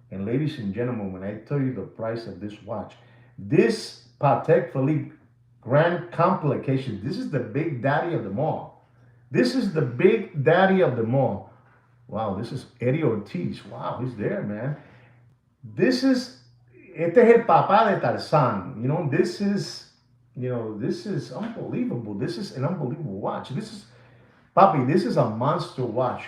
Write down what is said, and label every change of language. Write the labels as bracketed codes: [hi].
[en] And ladies and gentlemen, when I tell you the price of this watch, this Patek Philippe Grand Complication, this is the big daddy of them all. This is the big daddy of them all. Wow, this is Eddie Ortiz. Wow, he's there, man. [es] Este es el papá de Tarzan. [en] This is unbelievable. This is an unbelievable watch. Papi, this is a monster watch.